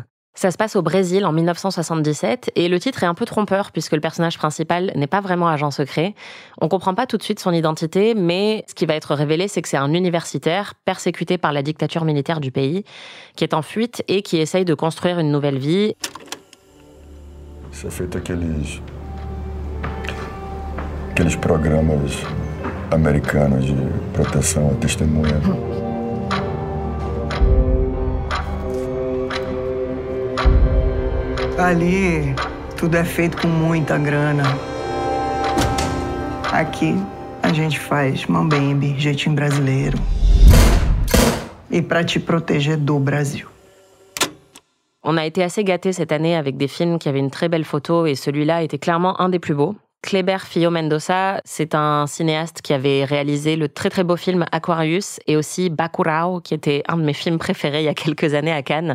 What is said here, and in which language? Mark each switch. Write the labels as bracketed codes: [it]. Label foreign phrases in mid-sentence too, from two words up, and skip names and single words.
[fr] Ça se passe au Brésil en 1977 et le titre est un peu trompeur puisque le personnage principal n'est pas vraiment agent secret. On comprend pas tout de suite son identité, mais ce qui va être révélé, c'est que c'est un universitaire persécuté par la dictature militaire du pays, qui est en fuite et qui essaye de construire une nouvelle vie. [pt] Isso é feito aqueles programas americanos de proteção à testemunha. Ali, tudo é feito com muita grana. Aqui, a gente faz mambembe, jeitinho brasileiro. E para te proteger do Brasil. [fr] On a été assez gâtés cette année avec des films qui avaient une très belle photo et celui-là était clairement un des plus beaux. Kleber Filho Mendoza, c'est un cinéaste qui avait réalisé le très très beau film Aquarius et aussi Bacurau, qui était un de mes films préférés il y a quelques années à Cannes.